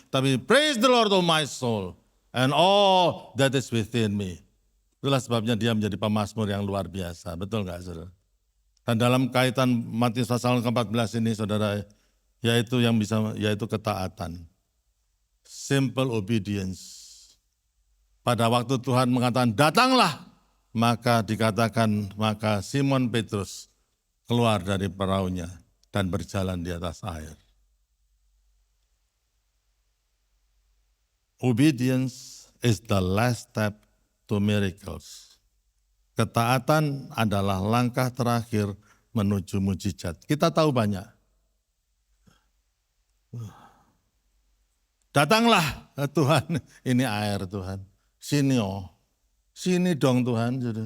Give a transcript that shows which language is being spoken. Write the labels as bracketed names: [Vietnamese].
[Indonesian] Tapi [English] praise the Lord, oh my soul, and all that is within me. [Indonesian] Itulah sebabnya dia menjadi pemazmur yang luar biasa. Betul nggak, saudara? Dan dalam kaitan Matius pasal ke-14 ini, saudara, yaitu ketaatan. [English] Simple obedience. [Indonesian] Pada waktu Tuhan mengatakan, datanglah, maka Simon Petrus keluar dari perahunya dan berjalan di atas air. [English] Obedience is the last step to miracles. [Indonesian] Ketaatan adalah langkah terakhir menuju mujizat. Kita tahu banyak. Datanglah Tuhan, ini air Tuhan. Sini dong Tuhan.